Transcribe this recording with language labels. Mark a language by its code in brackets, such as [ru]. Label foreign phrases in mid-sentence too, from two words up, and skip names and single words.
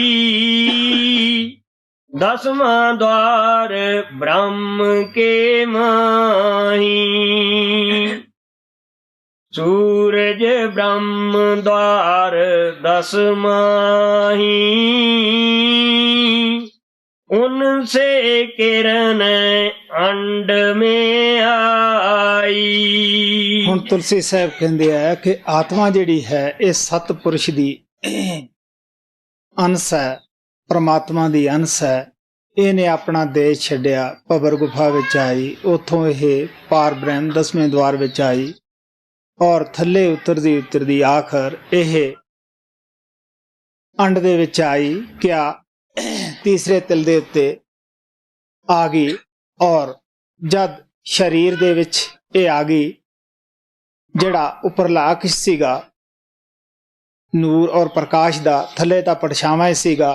[hi] दसवां द्वार ब्रह्म के माही, सूरज ब्रह्म द्वार 10 माही, उनसे किरण अंड में आई। [pa] ਹੁਣ ਤੁਲਸੀ ਸਾਹਿਬ ਕਹਿੰਦੇ ਆ ਕਿ ਆਤਮਾ ਜਿਹੜੀ ਹੈ ਇਹ ਸਤਿਪੁਰਸ਼ ਦੀ ਅੰਸ਼ ਹੈ, ਪਰਮਾਤਮਾ ਦੀ ਅੰਸ਼ ਹੈ। ਇਹਨੇ ਆਪਣਾ ਦੇਸ਼ ਛੱਡਿਆ, ਭਵਰ ਗੁਫਾ ਵਿੱਚ ਆਈ, ਉੱਥੋਂ ਇਹ ਪਾਰ ਬ੍ਰਹਮ 10ਵੇਂ ਦੁਆਰ ਵਿੱਚ ਆਈ, ਔਰ ਥੱਲੇ ਉਤਰਦੀ ਆਖਰ ਇਹ ਅੰਡ ਦੇ ਵਿੱਚ ਆਈ, ਕਿਆ ਤੀਸਰੇ ਤਿਲ ਦੇ ਉੱਤੇ ਆ ਗਈ, ਔਰ ਜਦ ਸਰੀਰ ਦੇ ਵਿੱਚ ਇਹ ਆ ਗਈ, ਜਿਹੜਾ ਉੱਪਰਲਾ ਅਕਸ਼ ਸੀਗਾ ਨੂਰ ਔਰ ਪ੍ਰਕਾਸ਼ ਦਾ, ਥੱਲੇ ਤਾਂ ਪਰਛਾਵਾਂ ਸੀਗਾ।